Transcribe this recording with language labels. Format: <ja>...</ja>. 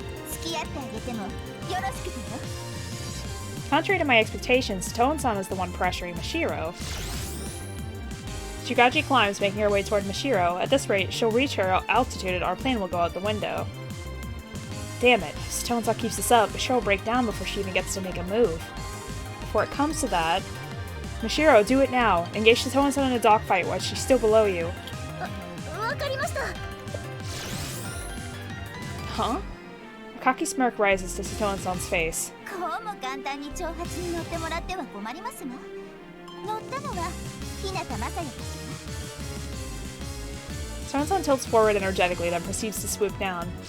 <ja>付き合ってあげてもよろしくてよ。</ja> <en>Contrary to my expectations, Satoan-san is the one pressuring Mashiro. Shugachi climbs, making her way toward Mashiro. At this rate, she'll reach her altitude and our plane will go out the window. Damn it, if Satoan-san keeps this up, Mashiro will break down before she even gets to make a move. Before it comes to that, Mashiro, do it now. Engage Satoan-san in a dogfight while she's still below you.</en> <ja>わかりました。</ja> <en>Huh? A cocky smirk rises to Satoan-san's face.</en> <ja>こうも簡単に挑発に乗ってもらっては困りますが、乗ったのは日向雅也たち。</ja> <en>Satoan-san tilts forward energetically, then proceeds to swoop down.</en>